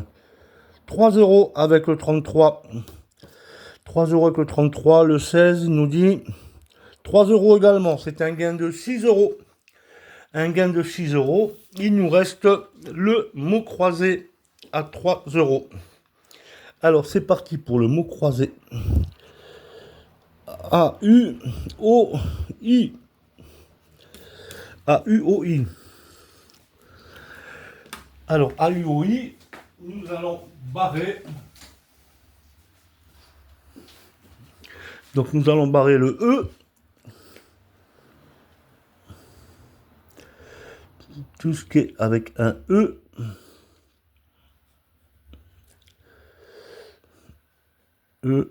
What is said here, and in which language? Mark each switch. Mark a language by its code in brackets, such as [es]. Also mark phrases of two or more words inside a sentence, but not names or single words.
[fr] 3 euros avec le 33. 3 euros avec le 33. Le 16 il nous dit 3 euros également. C'est un gain de 6 euros. Un gain de 6 euros. Il nous reste le mot croisé à 3 euros. Alors c'est parti pour le mot croisé. A-U-O-I. A-U-O-I. Alors A-U-O-I, nous allons barrer. Donc nous allons barrer le E. Tout ce qui est avec un E. E.